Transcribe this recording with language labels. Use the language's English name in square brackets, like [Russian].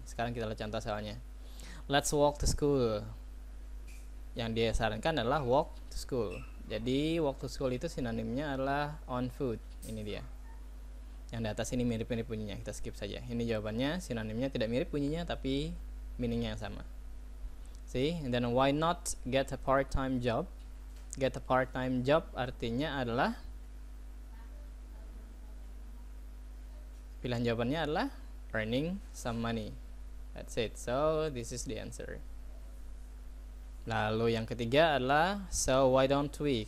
[Indonesian] Sekarang kita lihat contoh soalnya. [English] Let's walk to school. [Indonesian] Yang dia sarankan adalah [English] walk to school. [Indonesian] Jadi [English] walk to school [Indonesian] itu sinonimnya adalah [English] on foot. [Indonesian] Ini dia. Yang di atas ini mirip-mirip bunyinya. Kita skip saja. Ini jawabannya, sinonimnya tidak mirip bunyinya tapi meaningnya yang sama. [English] See? And then why not get a part-time job? Get a part-time job [Indonesian] artinya adalah pilihan jawabannya adalah [English] earning some money. That's it. So this is the answer. [Indonesian] Lalu yang ketiga adalah [English] so why don't we?